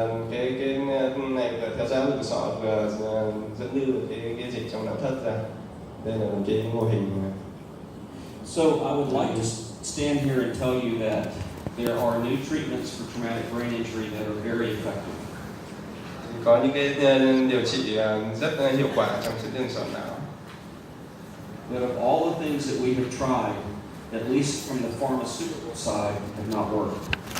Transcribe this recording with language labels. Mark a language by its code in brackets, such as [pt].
[vi] Thì cái này là theo dõi áp lực sọ vừa dẫn lưu cái dịch trong não thất ra. Đây là một cái mô hình. [en] So I would like to stand here and tell you that there are new treatments for traumatic brain injury that are very effective. [vi] Có những cái điều trị rất hiệu quả trong chấn thương sọ não. [en] That of all the things that we have tried, at least from the pharmaceutical side, have not worked.